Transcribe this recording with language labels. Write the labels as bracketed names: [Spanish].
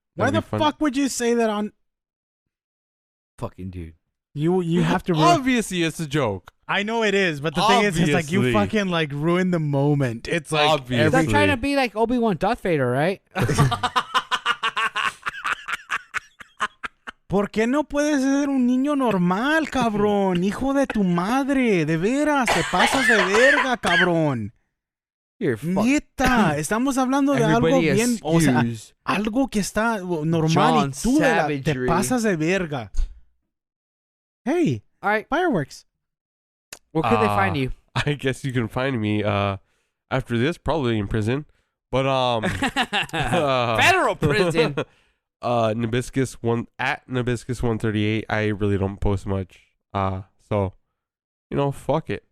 [English] Why the fuck would you say that on? fucking dude. You have to. Obviously, it's a joke. I know it is, but the thing is, it's like you fucking like ruin the moment. It's like Obviously. They're trying to be like Obi Wan Darth Vader, right? [Spanish] ¿Por qué no puedes ser un niño normal, cabrón? Hijo de tu madre, de veras, te pasas de verga, cabrón. Neta, estamos hablando de algo bien, o sea, algo que está normal y tú te pasas de verga. [English] Hey, all right, fireworks. Where could they find you? I guess you can find me after this, probably in prison. But federal prison. Nabiscus Nabiscus 138. I really don't post much. So fuck it.